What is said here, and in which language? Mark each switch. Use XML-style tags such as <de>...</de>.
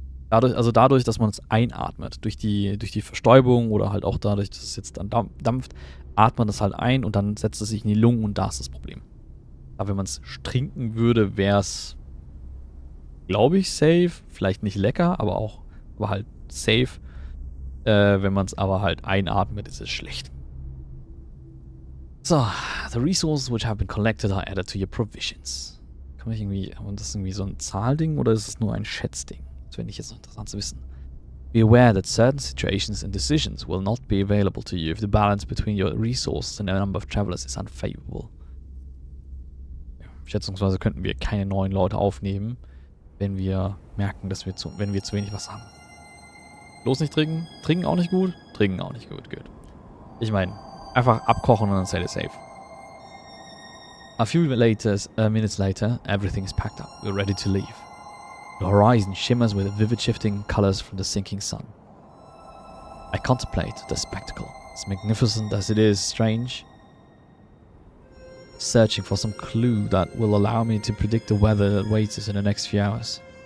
<de>Dadurch, dass man es einatmet, durch die Verstäubung oder halt auch dadurch, dass es jetzt dann dampft, atmet man das halt ein und dann setzt es sich in die Lungen und da ist das Problem. Aber wenn man es trinken würde, wäre es, glaube ich, safe. Vielleicht nicht lecker, aber halt safe. Wenn man es aber halt einatmet, ist es schlecht.</de> <en>So, the resources which have been collected are added to your provisions.</en> <de>Kann man und das ist irgendwie so ein Zahlding oder ist es nur ein Schätzding? Das wäre nicht jetzt noch interessant zu wissen.</de> <en>Be aware that certain situations and decisions will not be available to you if the balance between your resources and the number of travelers is unfavorable.</en> <de>Ja, schätzungsweise könnten wir keine neuen Leute aufnehmen, wenn wir merken, dass wenn wir zu wenig Wasser haben. Bloß nicht trinken, trinken auch nicht gut, trinken auch nicht gut. Ich meine, einfach abkochen und dann seid ihr safe.</de> <en>A few minutes later, everything is packed up. We're ready to leave. The horizon shimmers with vivid shifting colors from the sinking sun. I contemplate the spectacle, as magnificent as it is strange, searching for some clue that will allow me to predict the weather that waits us in the next few hours.</en>